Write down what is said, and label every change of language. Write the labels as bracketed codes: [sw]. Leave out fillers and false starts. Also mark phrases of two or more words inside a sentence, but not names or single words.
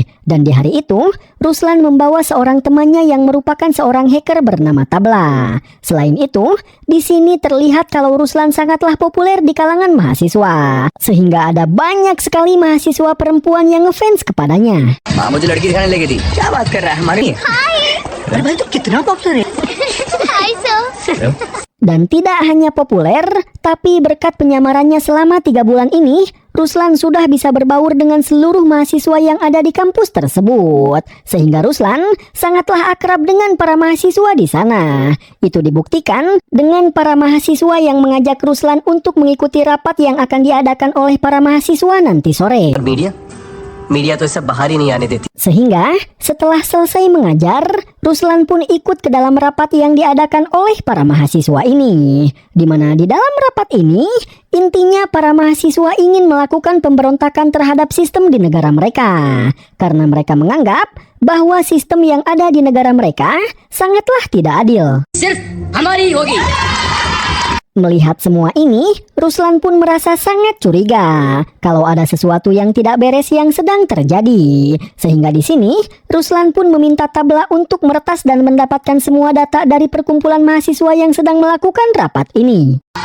[id] Dan di hari itu, Ruslan membawa seorang temannya yang merupakan seorang hacker bernama Tabla. Selain itu, di sini terlihat kalau Ruslan sangatlah populer di kalangan mahasiswa, sehingga ada banyak sekali mahasiswa perempuan yang ngefans kepadanya. [hi] माँ मुझे लड़की दिखाने लगी थी क्या बात कर रहा है हमारी? अरे भाई तू कितना पॉपुलर है? [en] hi sir. [id] Dan tidak hanya populer, tapi berkat penyamarannya selama 3 bulan ini, Ruslan sudah bisa berbaur dengan seluruh mahasiswa yang ada di kampus tersebut. Sehingga Ruslan sangatlah akrab dengan para mahasiswa di sana. Itu dibuktikan dengan para mahasiswa yang mengajak Ruslan untuk mengikuti rapat yang akan diadakan oleh para mahasiswa nanti sore. [hi] मीडिया तो सब बाहर ही नहीं आने देती. [id] Sehingga setelah selesai mengajar, Ruslan pun ikut ke dalam rapat yang diadakan oleh para mahasiswa ini. Di mana di dalam rapat ini, intinya para mahasiswa ingin melakukan pemberontakan terhadap sistem di negara mereka. Karena mereka menganggap bahwa sistem yang ada di negara mereka sangatlah tidak adil. [hi] सिर्फ हमारी होगी. [id] Melihat semua ini, Ruslan pun merasa sangat curiga kalau ada sesuatu yang tidak beres yang sedang terjadi. Sehingga di sini, Ruslan pun meminta Tabla untuk meretas dan mendapatkan semua data dari perkumpulan mahasiswa yang sedang melakukan rapat ini.